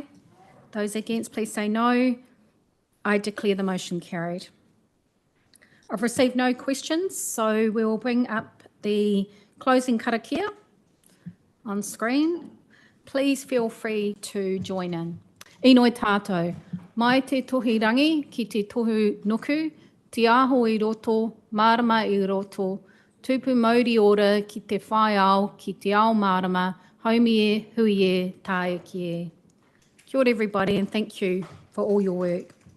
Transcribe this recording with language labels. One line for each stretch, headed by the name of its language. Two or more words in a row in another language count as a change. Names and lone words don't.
English: Those against, please say no. I declare the motion carried. I've received no questions, so we will bring up the closing karakia on screen. Please feel free to join in.
Māori: Inoi tātou, mai te tohi rangi ki te tohu nuku, te aho i roto, marama i roto, tupu mauri ora ki te whai ao, ki te ao marama, haumi e, hui e, tae ki e. Kia ora
English: everybody, and thank you for all your work.